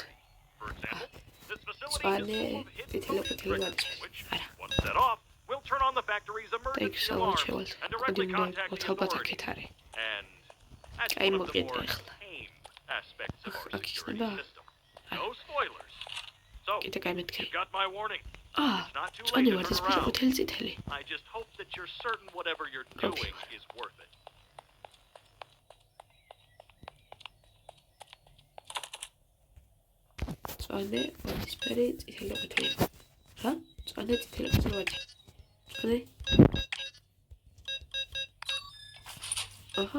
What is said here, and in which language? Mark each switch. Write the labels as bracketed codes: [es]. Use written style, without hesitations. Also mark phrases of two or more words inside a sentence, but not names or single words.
[en] For example, this facility is full of hidden tricks, which, once set off, will turn on the factory's emergency alarms and directly contact the authorities. And that's one of the more tame aspects of our security system. No spoilers. So, you got my warning. It's not too late to turn around. I just hope that you're certain whatever you're doing is worth it. [ka] წვანე ვარდისფერი წითელი ყვითელი. რა? წვანე წითელი ყვითელი ვარდი. წვანე. აჰა.